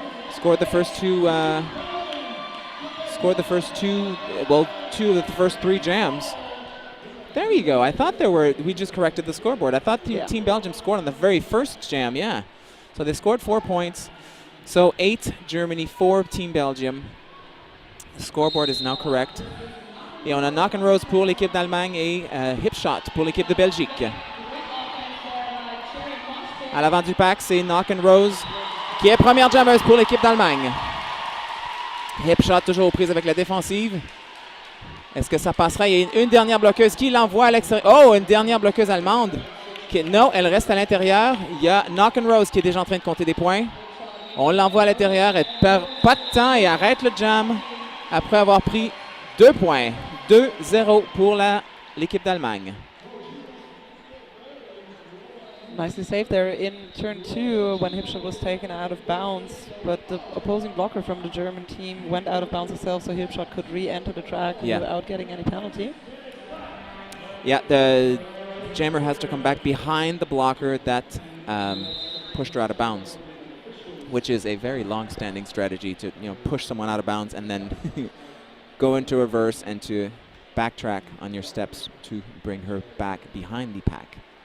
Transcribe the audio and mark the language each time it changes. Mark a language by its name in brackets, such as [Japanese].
[English] Scored the first 2. Well, 2 of the first 3 jams. There you go. I thought we just corrected the scoreboard. I thought Team Belgium scored on the very first jam, yeah. So they scored 4 points. So 8 Germany, 4 Team Belgium. The scoreboard is now correct. [French] Et on a knock and rose pour l'équipe d'Allemagne et hip shot pour l'équipe de Belgique. À l'avant du pack, c'est Knock and Rose qui est première jammeuse pour l'équipe d'Allemagne. Hip shot toujours aux prises avec la défensive. Est-ce que ça passera? Il y a une dernière bloqueuse qui l'envoie à l'extérieur. Oh, une dernière bloqueuse allemande. Non, elle reste à l'intérieur. Il y a Knock and Rose qui est déjà en train de compter des points. On l'envoie à l'intérieur. Elle ne perd pas de temps et arrête le jam après avoir pris 2 points. 2-0 pour l'équipe d'Allemagne. [English] Nicely saved there in turn 2 when hip shot was taken out of bounds, but the opposing blocker from the German team went out of bounds herself, so hip shot could re-enter the track without getting any penalty. Yeah, the jammer has to come back behind the blocker that pushed her out of bounds, which is a very long-standing strategy to push someone out of bounds and then go into reverse and to backtrack on your steps to bring her back behind the pack.